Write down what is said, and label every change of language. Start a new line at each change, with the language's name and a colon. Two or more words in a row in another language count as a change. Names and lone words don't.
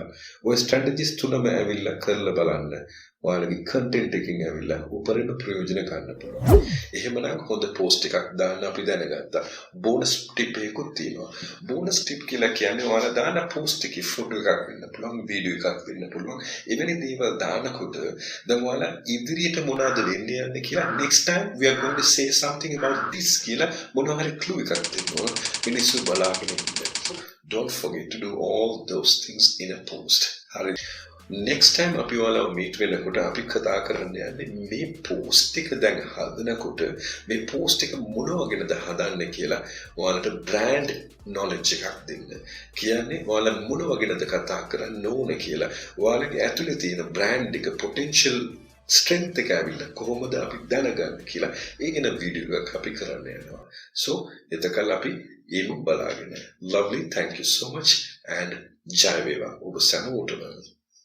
Sinhala: ඔය strategies තුනම ඇවිල්ලා කරලා බලන්න. ඔයාලගේ content එකකින් ඇවිල්ලා උපරිම ප්‍රයෝජන ගන්න පුළුවන්. එහෙමනම් හොඳ post එකක් දාන්න අපි දැනගත්තා.
English: bonus tip
Sinhala: එකකුත් තියෙනවා.
English: bonus tip
Sinhala: කියලා කියන්නේ ඔයාලා දාන post එකේ photo එකක් වෙන්න පුළුවන්, video එකක් වෙන්න පුළුවන්. එවැනි දේවල් දානකොට දැන් ඔයාලා ඉදිරියට මොනවද වෙන්න යන්නේ කියලා
English: next time we are going to say something about this
Sinhala: කියලා මොනවා හරි clue එකක් දෙන්න. මිනිස්සු බලාගෙන ඉන්න.
English: Don't forget to do all those things in a post.
Sinhala: හරි.
English: next time
Sinhala: අපි ඔයාලව meet වෙනකොට අපි කතා කරන්න යන්නේ මේ post එක දැන් හදනකොට මේ post එක මොන වගේද හදන්නේ කියලා ඔයාලට
English: brand knowledge
Sinhala: එකක් දෙන්න. කියන්නේ ඔයාලා මොන වගේද කතා කරන්න ඕන කියලා ඔයාලගේ ඇතුලේ තියෙන brand එක
English: potential strength
Sinhala: එක ඇවිල්ලා කොහොමද අපි දැනගන්නේ කියලා ඒ ගැන වීඩියෝ එකක් අපි කරන්න යනවා. So එතකල් අපි ඒම බලාගෙන.
English: Lovely, thank you so much and
Sinhala: ජය වේවා ඔබ සැමෝටම.